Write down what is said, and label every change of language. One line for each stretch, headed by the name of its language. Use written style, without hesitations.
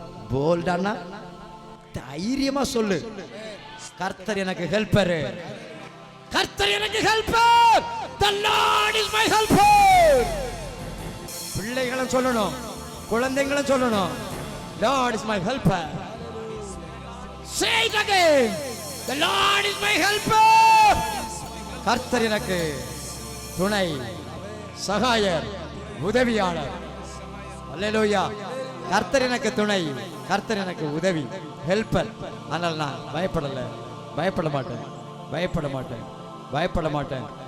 Tamil: போல்டானா தைரியமா சொல்லு, கர்த்தர் எனக்கு ஹெல்ப்பர், கர்த்தர் எனக்கு helper,
English: the Lord is my helper.
Tamil: பிள்ளைகளும் சொல்லணும், குழந்தைகளும் சொல்லணும்,
English: Lord is my helper. Say it again, the Lord is my helper.
Tamil: கர்த்தர் எனக்கு துணை, சகாயர், உதவியாளர். அல்லேலூயா. கர்த்தர் எனக்கு துணை, கர்த்தர் எனக்கு உதவி, ஹெல்ப்பர். ஆனால் நான் பயப்படல, பயப்பட மாட்டேன், பயப்பட மாட்டேன், பயப்பட மாட்டேன்.